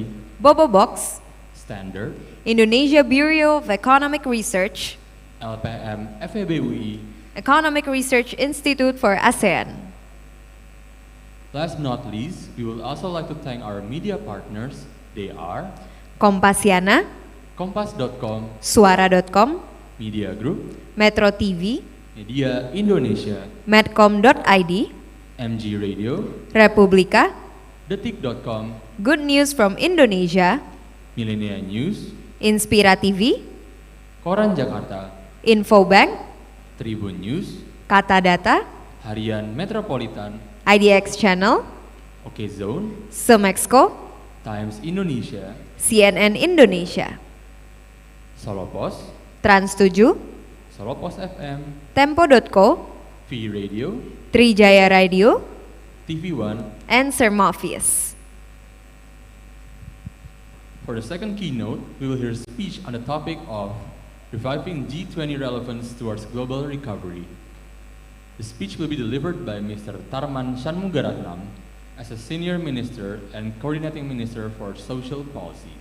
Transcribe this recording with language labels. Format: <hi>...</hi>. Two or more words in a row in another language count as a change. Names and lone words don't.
<en>Bobobox, Standard, Indonesia Bureau of Economic Research, LPM FEB UI, Economic Research Institute for ASEAN. Last but not least, we would also like to thank our media partners. They are Kompasiana, Kompas.com, Suara.com, Media Group, Metro TV, Media Indonesia, Medcom.id, MG Radio, Republika, Detik.com, Good News from Indonesia, Millennia News, Inspira TV, Koran Jakarta, Infobank, Tribun News, Kata Data, Harian Metropolitan, IDX Channel, OK Zone, Semexco, Times Indonesia, CNN Indonesia, Solo Pos, Trans 7, Solo Pos FM, Tempo.co, V Radio, Trijaya Radio, TV One, and Sermofius. For the second keynote, we will hear a speech on the topic of reviving G20 relevance towards global recovery. The speech will be delivered by Mr. Tharman Shanmugaratnam as a Senior Minister and Coordinating Minister for Social Policies.</en>